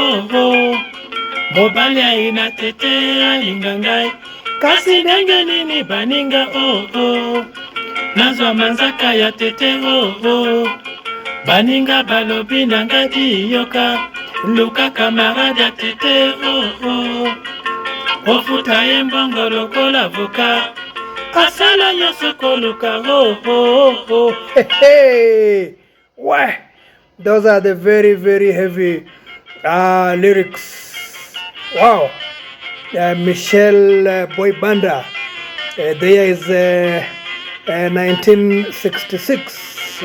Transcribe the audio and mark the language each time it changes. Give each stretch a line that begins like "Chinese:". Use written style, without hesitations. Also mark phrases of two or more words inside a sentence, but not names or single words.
Lingala: mobali aina tete alinga ngai kasi ndenge nini baninga nazwa manzaka ya tete baninga balobi na ngai yoka luka kamarade ya tete ofuta ye mbongo lokola voka asala nyonso koluka
English: Hey, why? Those are the very, very heavy lyrics. Wow. Michel Boyibanda. The year is 1966.